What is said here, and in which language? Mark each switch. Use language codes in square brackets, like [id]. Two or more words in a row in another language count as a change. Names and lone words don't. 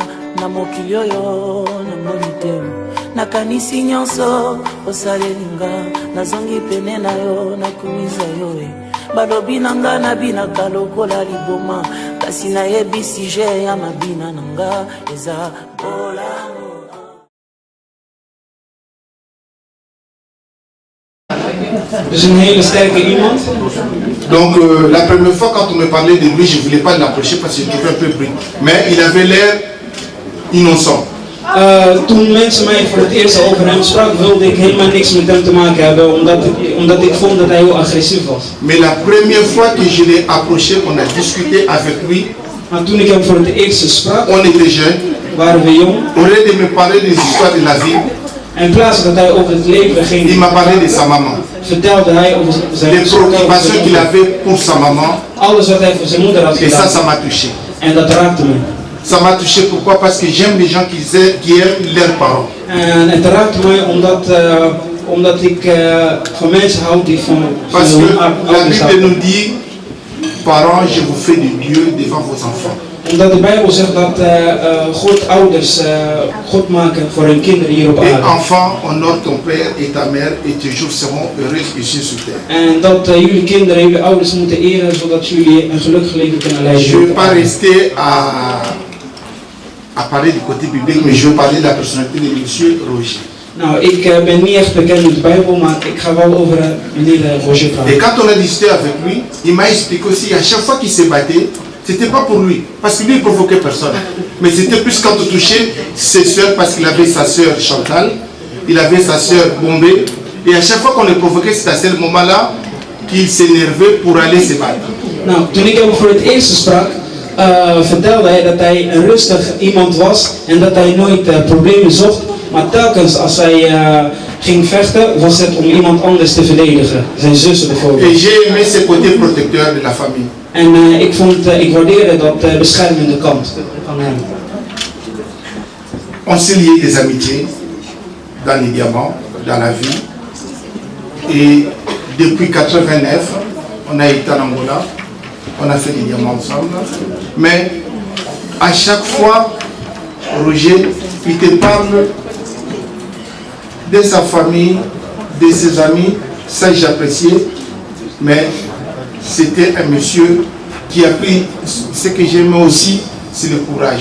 [ln] na mokili oyo na monite nakanisi nyonso osalelinga nazongi pene na yo nakumiza yo balobi nanga nabinaka lokola liboma kasi nayebi sije ya mabina nanga eza bolamu. [nl] Dus een hele sterke iemand. [fr] Donc la première fois quand on me parlait de lui, je ne voulais pas l'approcher parce que je trouvais un peu bruit. Mais il avait l'air innocent. [nl] Toen mensen mij voor het eerst over hem spraken, wilde ik helemaal niks met hem te maken hebben, omdat ik vond dat hij heel agressief was. [fr] Mais la première fois que je l'ai approché, on a discuté avec lui. [nl] Maar toen ik hem voor het eerst sprak, [fr] on était jeunes, [nl] waren we jong. [fr] Au lieu de me parler des histoires de la vie, [nl] in plaats dat hij over het leven ging, [fr] il m'a parlé de sa maman. [nl] Vertelde hij over zijn [fr] les préoccupations qu'il avait pour sa maman. [nl] Alles wat hij voor zijn moeder had gedaan. [fr] Et ça m'a touché. [nl] En dat raakte me. [fr] Ça m'a touché pourquoi? Parce que j'aime les gens qui aiment leurs parents. [nl] En het raakte mij omdat ik van mensen hou die van [fr] Parce que la Bible nous dit, parents, je vous fais de Dieu devant vos enfants. [nl] Omdat de Bijbel zegt dat God ouders God maken voor hun kinderen hier op aarde. [fr] Et enfant, honore ton père et ta mère et tes jours seront heureux ici sur terre. [nl] En dat jullie kinderen jullie ouders moeten eren zodat jullie een gelukkig leven kunnen leiden. [fr] Je ne vais pas rester à parler du côté biblique, mais je vais parler de la personnalité de monsieur Roger. [nl] Nou, ik ben niet echt bekend met de Bijbel, maar ik ga wel over meneer Roger praten. [fr] Et quand on a discuté avec lui, il m'a expliqué aussi à chaque fois qu'il se battait, c'était pas pour lui, parce que lui il provoquait personne. Mais c'était plus quand on touchait ses soeurs, parce qu'il avait sa soeur Chantal, il avait sa soeur Bombé, et à chaque fois qu'on le provoquait, c'était à ce moment-là qu'il s'énervait pour aller se battre. [nl] Nou, toen ik hem voor het eerst sprak, vertelde hij dat hij een rustig iemand was en dat hij nooit problemen zocht. Maar telkens als hij ging vechten, was het om iemand anders te verdedigen. Zijn zussen bijvoorbeeld. [fr] Et j'ai aimé ce côté protecteur de la famille. [nl] En ik waardeerde dat beschermende kant van hem. [fr] On s'est lié des amitiés dans les diamants, dans la vie. Et depuis 89, on a été en Angola, on a fait des diamants ensemble. Mais à chaque fois, Roger, il te parle de sa famille, de ses amis, ça j'appréciais, mais c'était un monsieur qui a pris ce que j'aimais aussi, c'est le courage.